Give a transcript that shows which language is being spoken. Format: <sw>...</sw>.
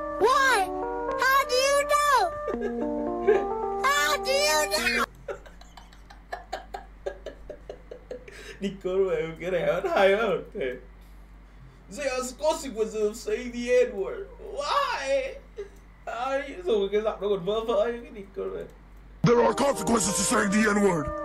<en>Why? How do you know? How do you know? Nicole, I'm getting out high on it. There are consequences of saying the N-word. Why?</en> <vi>Rồi cái giọng nó còn vỡ vỡ cái Nicole.</vi> <en>There are consequences to saying the N-word.</en>